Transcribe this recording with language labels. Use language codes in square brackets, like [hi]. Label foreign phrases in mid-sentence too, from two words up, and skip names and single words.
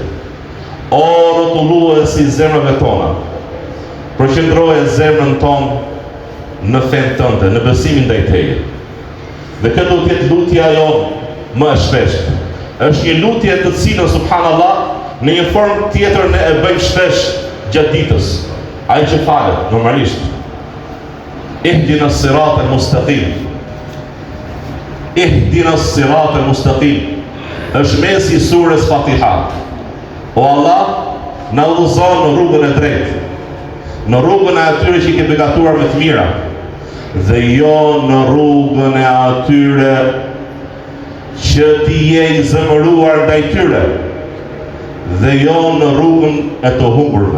[sq] O rrotullues i zemrave tona, përqendroje zemrën tonë në fenë tënde, në besimin ndaj teje. Dhe këtë do të jetë lutja jonë më e shpeshtë. Është një lutje të cilën subhanallah në një formë tjetër ne e bëjmë shpesh gjatë ditës. Ai që falet normalisht. [ar] اهدنا الصراط المستقيم. اهدنا الصراط المستقيم. [sq] Është mesi i surës Fatiha. O Allah, na udhëzon në rrugën e drejtë, në rrugën e atyre që i ke begatuar me të mira, dhe jo në rrugën e atyre që ti je i zemëruar ndaj tyre, dhe jo në rrugën e të humburve.